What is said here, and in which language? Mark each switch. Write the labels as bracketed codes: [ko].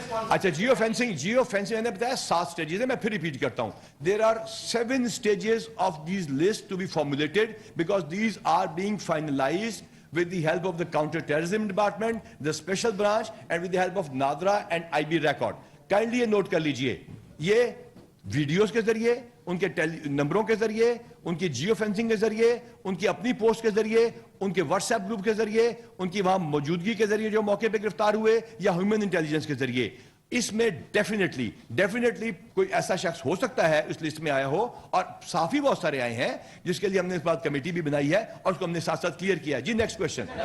[ur] اچھا جیو فینسنگ میں نے بتایا 7 سٹیجز ہیں, میں پھر ریپیٹ کرتا ہوں. [en] There are 7 stages of these lists to be formulated because these are being finalized with the help of the counter-terrorism department, the special branch and with the help of NADRA and IB record. [ur] Kindly یہ note کر لیجئے, یہ videos کے ذریعے, ان کے نمبروں کے ذریعے, ان کی جیو فینسنگ کے ذریعے, ان کی اپنی پوسٹ کے ذریعے, ان کے واٹس ایپ گروپ کے ذریعے, ان کی وہاں موجودگی کے ذریعے جو موقع پہ گرفتار ہوئے, یا ہیومن انٹیلیجنس کے ذریعے. اس میں ڈیفینیٹلی کوئی ایسا شخص ہو سکتا ہے اس لسٹ میں آیا ہو, اور صافی بہت سارے آئے ہیں جس کے لیے ہم نے اس بات کمیٹی بھی بنائی ہے اور اس کو ہم نے ساتھ ساتھ کلیئر کیا ہے. جی نیکسٹ کوشچن.